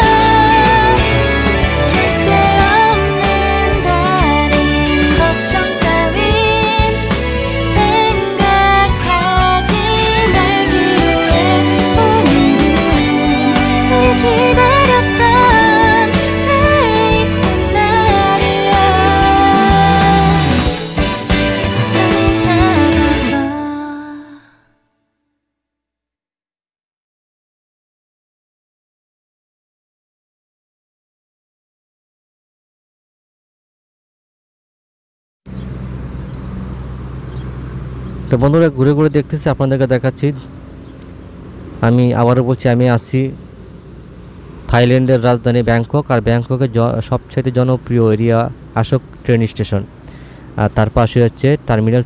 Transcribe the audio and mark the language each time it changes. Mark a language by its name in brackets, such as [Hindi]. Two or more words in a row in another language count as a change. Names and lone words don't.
[Korean] 쓸데없는 다른 걱정 따윈 생각하지 말기로 해 오늘은 우리 기다렸던 데이트 날이야 손을 잡아줘 [Bangla] তো বন্ধুরা ঘুরে ঘুরে দেখতেছি আপনাদেরকে দেখাচ্ছি আমি আবারও বলছি আমি আছি থাইল্যান্ডের রাজধানী ব্যাংকক আর ব্যাংককের সবচেয়ে জনপ্রিয় এরিয়া আশোক [English] train station [Bangla] আর তার পাশে হচ্ছে টার্মিনাল